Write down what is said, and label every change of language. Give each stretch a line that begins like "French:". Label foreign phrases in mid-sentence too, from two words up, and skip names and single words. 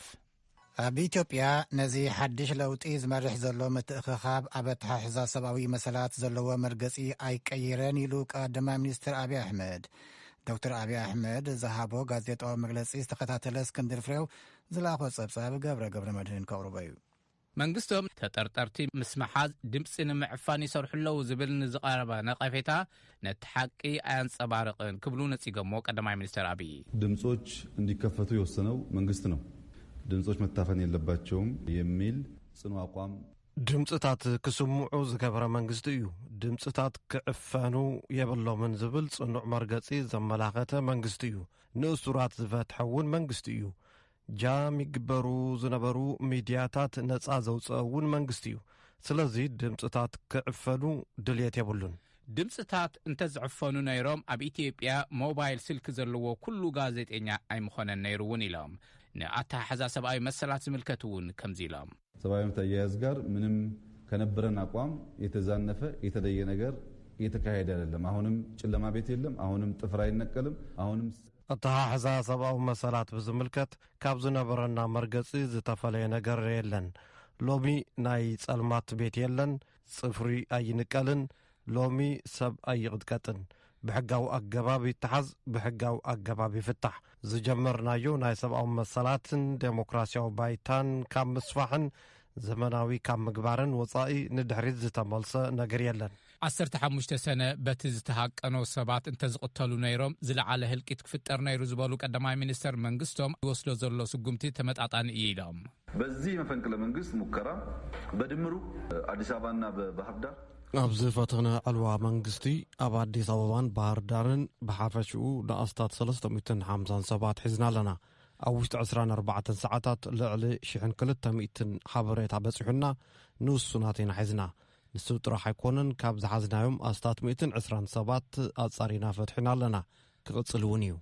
Tigrinya: ኣብ ኢትዮጵያ ነዚ ሓድሽ ለውጢ ዝመርሕ ዘሎ ምትእኽኻብ ኣብ ኣተሓሕዛ ሰብኣዊ መሰላት ዘለዎ መርገጺ ኣይቀይረን ኢሉ ቀዳማይ ሚኒስትር ኣብይ ኣሕመድ። ዶክተር ኣብይ ኣሕመድ ዝሃቦ ጋዜጣዊ መግለጺ ዝተኸታተለ እስክንድር ፍሬው ዝለኣኾ ጸብጻብ ገብረ መድህን ከቕርቦ እዩ። መንግስቶም ተጠርጠርቲ ምስ መሓዝ ድምፂ ንምዕፋን ይሰርሑለው ዝብል ንዝቐረበ ነቐፌታ ነቲ ሓቂ ኣያንጸባርቕን ክብሉ ነጺገሞ ቀዳማይ ሚኒስትር ኣብይ
Amharic: ድምጾች እንዲከፈቱ የወሰነው መንግስት ነው፣ ድምጾች መታፈን የለባቸውም የሚል ጽኑ አቋም
Tigrinya: ድምጽታት ክስምዑ ዝገበረ መንግስቲ እዩ፣ ድምጽታት ክዕፈኑ የብሎምን ዝብል ጽኑዕ መርገጺ ዘመላኸተ መንግስቲ እዩ፣ ንእሱራት ዝፈትሐውን መንግስቲ እዩ፣ ጃም ይግበሩ ዝነበሩ ሚድያታት ነጻ ዘውፅአውን መንግስቲ እዩ። ስለዚ ድምጽታት ክዕፈኑ ድልየት የብሉን። ድምጽታት እንተዝዕፈኑ ነይሮም ኣብ ኢትዮጵያ ሞባይል ስልክ ዘለዎ ኩሉ ጋዜጠኛ ኣይምኾነን ነይሩውን ኢሎም ንኣተሓሕዛ ሰብኣዊ መሰላት ዝምልከት እውን ከምዚ ኢሎም
Amharic: ሰብኣዊ መብት አያያዝ ጋር ምንም ከነበረን አቋም የተዛነፈ የተለየ ነገር እየተካሄደ አይደለም። አሁንም ጨለማ ቤት የለም፣ አሁንም ጥፍር አይነቀልም፣ አሁንም
Tigrinya: ኣተሓሕዛ ሰብኣዊ መሰላት ብዝምልከት ካብ ዝነበረና መርገጺ ዝተፈለየ ነገር የለን። ሎሚ ናይ ጸልማት ቤት የለን፣ ጽፍሪ ኣይንቀልን፣ ሎሚ ሰብ ኣይቕጥቀጥን። ብሕጋዊ ኣገባብ ይተሓዝ፣ ብሕጋዊ ኣገባብ ይፍታሕ። ዝጀመርናዮ ናይ ሰብኣዊ መሰላትን ዴሞክራሲያዊ ባይታን ካብ ምስፋሕን ዘመናዊ ካብ ምግባርን ወጻኢ ንድሕሪት ዝተመልሰ ነገር የለን። 15 ሰነ በቲ ዝተሃቀኖ ሰባት እንተዝቕተሉ ነይሮም ዝለዓለ ህልቂት ክፍጠር ነይሩ ዝበሉ ቀዳማይ ሚኒስትር መንግስቶም ይወስዶ ዘሎ ስጉምቲ ተመጣጣኒ እዩ ኢሎም
Amharic: በዚህ መፈንቅለ መንግስት ሙከራ በድምሩ አዲስ አበባና በባህር ዳር
Tigrinya: ኣብዚ ፈተነ ዕልዋ መንግስቲ ኣብ ኣዲስ ኣበባን ባህር ዳርን ብሓፈሽኡ ንኣስታት 357 ሒዝና ኣለና። ኣብ ውሽጢ 24 ሰዓታት ልዕሊ 1200 ሓበሬታ በፂሑና ንውሱናት ኢና ሒዝና። ንሱ ጥራሕ ኣይኮነን፣ ካብ ዝሓዝናዮም ኣስታት 127 ኣጻሪና ፈትሒና ኣለና። ክቕጽል እውን እዩ።